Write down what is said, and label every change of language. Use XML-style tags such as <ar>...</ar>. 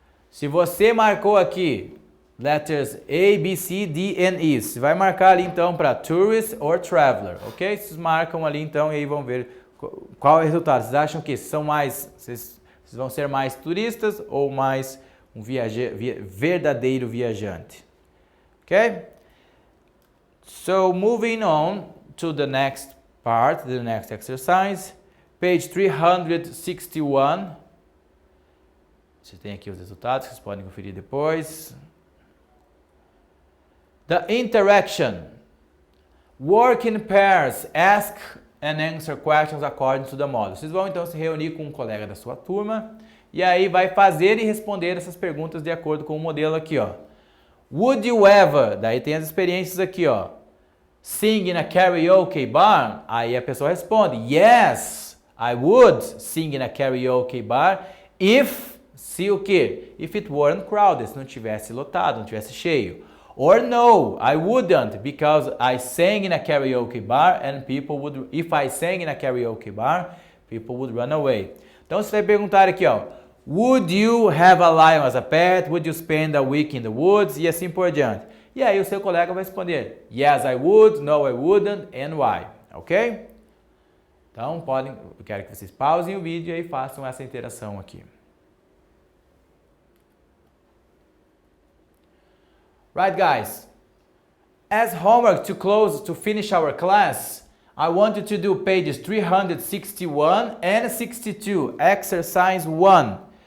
<pt>Se você marcou aqui</pt> <en>letters A, B, C, D and E,</en> <pt>você vai marcar ali então para</pt> <en>tourist or traveler,</en> <pt>ok? Vocês marcam ali então e aí vão ver qual é o resultado. Vocês acham que vocês vão ser mais turistas ou mais um verdadeiro viajante? Ok?</pt> <en>So moving on to the next part, the next exercise, page 361.</en> <pt>Você tem aqui os resultados, vocês podem conferir depois.</pt> <en>The interaction. Work in pairs, ask and answer questions according to the model.</en> <pt>Vocês vão então se reunir com um colega da sua turma e aí vai fazer e responder essas perguntas de acordo com o modelo aqui, ó.</pt> <en>Would you ever?</en> <pt>Daí tem as experiências aqui, ó.</pt> <en>Sing in a karaoke bar?</en> <pt>Aí a pessoa responde,</pt> <en>yes, I would sing in a karaoke bar if,</en> <pt>se o quê?</pt> <en>If it weren't crowded,</en> <pt>se não tivesse lotado, não tivesse cheio.</pt> <en>Or no, I wouldn't, because I sang in a karaoke bar and if I sang in a karaoke bar, people would run away.</en> <pt>Então você vai perguntar aqui, ó,</pt> <en>would you have a lion as a pet? Would you spend a week in the woods?</en> <pt>E assim por diante. E aí o seu colega vai responder,</pt> <en>yes, I would, no, I wouldn't, and why.</en> <pt>Ok? Então eu quero que vocês pausem o vídeo e façam essa interação aqui.</pt> <en>Right, guys, as homework to finish our class, I want you to do pages 361 and 62, exercise 1.</en>